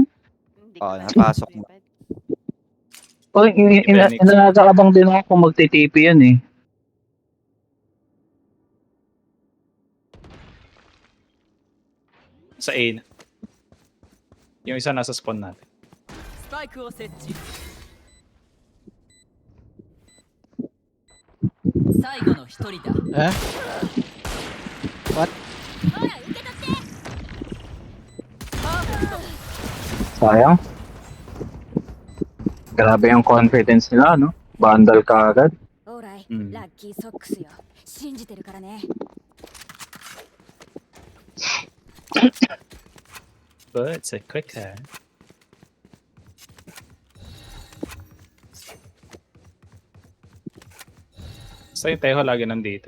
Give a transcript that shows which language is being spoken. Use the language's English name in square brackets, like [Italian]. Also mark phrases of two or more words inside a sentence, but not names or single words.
[Filipino] Hindi Oo, ko napasok mo. Ay, inakakabang din ako kung magti-TP yan eh. Sa A na. Yung isa nasa spawn natin. [Japanese] スパイクを設置最後の一人だ [Filipino] Eh? [Japanese] ほら受け取って [Filipino] Sayang. Grabe yung confidence nila, no? Vandal ka agad. [Japanese] オーライ、うんラッキーソックスよ信じてるからね [English] But it's a quick time. [Filipino] Sa yung Teho lagi nandito eh.